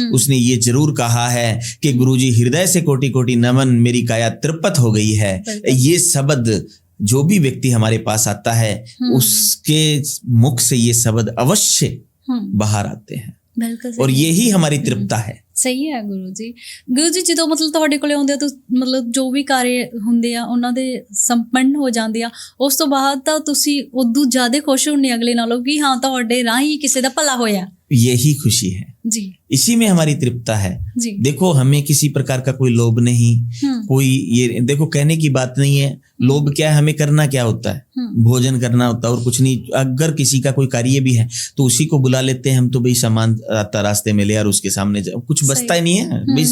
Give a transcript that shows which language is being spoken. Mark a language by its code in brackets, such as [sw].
[hi] उसने ये जरूर कहा है कि गुरुजी हृदय से कोटि कोटि नमन, मेरी काया तृप्त हो गई है। ये शब्द जो भी व्यक्ति हमारे पास आता है उसके मुख से ये शब्द अवश्य बाहर आते हैं और यही हमारी तृप्ता है। सही है गुरु जी। [pa] गुरु जी ਜਦੋਂ ਮਤਲਬ ਤੁਹਾਡੇ ਕੋਲੇ ਆਉਂਦੇ ਆ ਤਾਂ ਮਤਲਬ ਜੋ ਵੀ ਕਾਰਜ ਹੁੰਦੇ ਆ ਉਹਨਾਂ ਦੇ ਸੰਪੰਨ ਹੋ ਜਾਂਦੇ ਆ, ਉਸ ਤੋਂ ਬਾਅਦ ਤਾਂ ਤੁਸੀਂ ਉਦੋਂ ਜ਼ਿਆਦਾ ਖੁਸ਼ ਹੁੰਨੇ ਅਗਲੇ ਨਾਲੋਂ कि हाँ ਤੁਹਾਡੇ ਰਾਹੀਂ ਕਿਸੇ ਦਾ ਭਲਾ ਹੋਇਆ। [hi] यही खुशी है जी, इसी में हमारी तृप्ता है जी। देखो हमें किसी प्रकार का कोई लोभ नहीं, कोई ये देखो कहने की बात नहीं है। लोभ क्या है? हमें करना क्या होता है? भोजन करना होता है और कुछ नहीं। अगर किसी का कोई कार्य भी है तो उसी को बुला लेते हैं हम, तो भाई सामान आता रास्ते में ले और उसके सामने कुछ बचता ही नहीं है भाई।